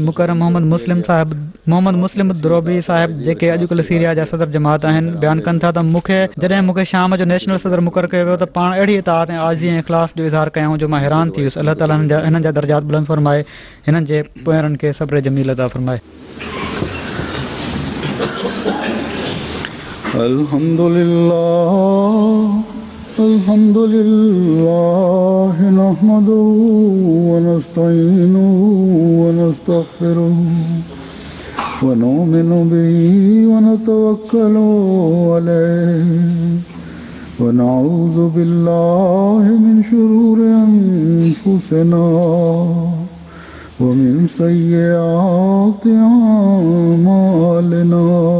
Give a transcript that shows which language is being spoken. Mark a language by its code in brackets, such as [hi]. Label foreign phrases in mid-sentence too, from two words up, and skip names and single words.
[sd] मुकरम मोहम्मद मुस्लिम द्रोबी साहिब जेके अॼुकल्ह सीरिया जा सदर जमात आहिनि बयानु कनि था त जॾहिं मूंखे शाम जो नेशनल सदर मुक़ररु कयो वियो त पाण अहिड़ी इताअत ऐं आज़ी ऐं इख़लास जो इज़हार कयूं जो मां हैरान थी वियुसि। अलाह ताला हिननि जा दर्जात बुलंद फ़रमाए, हिननि जे पोयरनि खे सब्र जमील अता फ़रमाए। [ar] الحمد لله نحمده و نستعينه و نستغفره و نؤمن به و نتوكل عليه و نعوذ بالله من شرور أنفسنا و من سيئات أعمالنا.